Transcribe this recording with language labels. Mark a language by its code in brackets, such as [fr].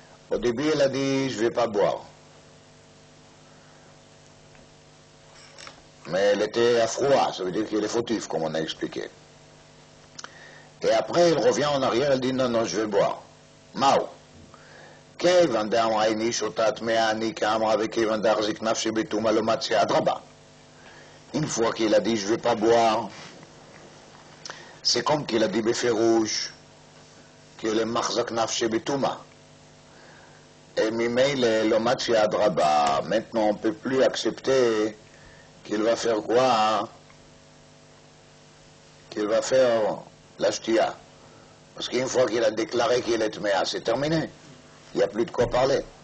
[fr] Au début elle a dit je ne vais pas boire, mais elle était à froid, ça veut dire qu'elle est fautive comme on a expliqué. Et après, elle revient en arrière, elle dit non, je vais boire. Mao. [arc] כיוון דאמרה העניש אותה טמאה אני כאמרה וכיוון דהחזיק נפשי בטומאה לא מציא אדרבה. [fr] Une fois qu'il a dit je ne vais pas boire, c'est comme qu'il a dit בפירוש qu'il est [he] מחזק נפשי בטומאה. [fr] Et ממילא [arc] לא מציא אדרבה. [fr] Maintenant on ne peut plus accepter qu'il va faire quoi? Qu'il va faire la shtia. Parce qu'une fois qu'il a déclaré qu'il est tméa, c'est terminé. Il n'y a plus de quoi parler.